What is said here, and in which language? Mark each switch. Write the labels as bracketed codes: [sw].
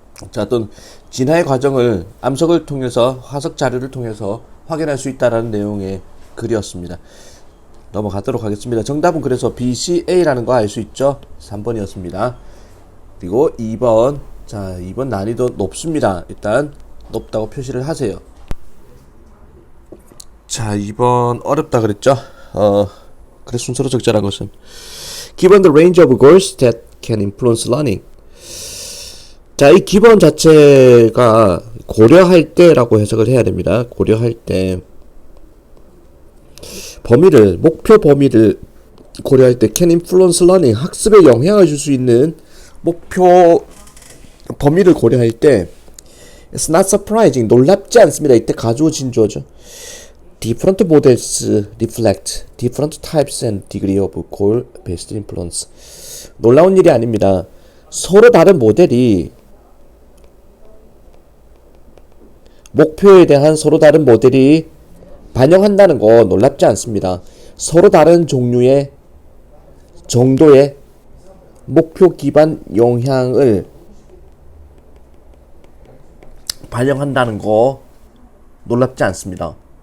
[ko] 자 어떤 진화의 과정을 암석을 통해서 화석 자료를 통해서 확인할 수 있다라는 내용의 글이었습니다. 넘어가도록 하겠습니다. 정답은 그래서 BCA라는 거 알 수 있죠? 3번이었습니다. 그리고 2번. 자, 2번 난이도 높습니다. 일단 높다고 표시를 하세요. 자, 2번 어렵다 그랬죠? 그래 순서로 적절한 것은 [en] Given the range of goals that can influence learning. [ko] 자, 이 기본 자체가 고려할 때라고 해석을 해야 됩니다. 고려할 때 범위를 목표 범위를 고려할 때 [en] can influence learning [ko] 학습에 영향을 줄 수 있는 목표 범위를 고려할 때 [en] it's not surprising [ko] 놀랍지 않습니다. 이때 가주어 진주어죠. [en] different models reflect different types and degree of goal based influence. [ko] 놀라운 일이 아닙니다. 서로 다른 모델이 목표에 대한 서로 다른 모델이 반영한다는 거 놀랍지 않습니다. 서로 다른 종류의 정도의 목표 기반 영향을 반영한다는 거 놀랍지 않습니다.